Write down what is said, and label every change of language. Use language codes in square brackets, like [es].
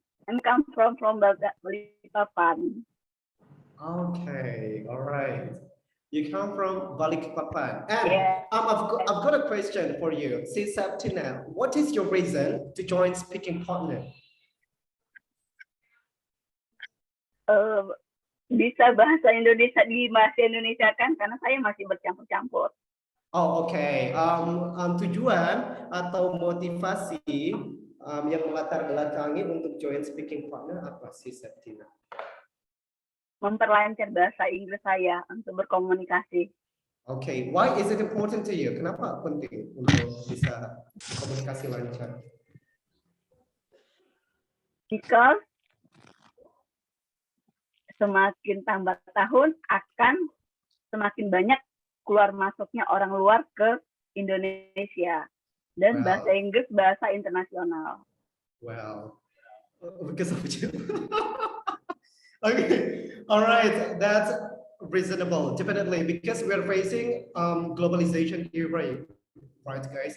[en] I'm come from Balikpapan. Okay, all right. You come from Balikpapan. And Yeah. I've got a question for you. Si Septina, what is your reason to join Speaking Partner? [id] Bisa bahasa Indonesia di bahasa Indonesia kan, karena saya masih bercampur-campur. [en] Oh, okay. [id] Tujuan atau motivasi yang melatar belakangi untuk join Speaking Partner apa sih, Septina? Memperlancar bahasa Inggris saya untuk berkomunikasi. [en] Okay, why is it important to you? [id] Kenapa penting untuk bisa komunikasi lancar? [en] Because [id] semakin tambah tahun akan semakin banyak keluar masuknya orang luar ke Indonesia, dan bahasa Inggris bahasa internasional. [en] Well, because of you. Okay, all right, that's reasonable, definitely, because we are facing globalization era, right, guys?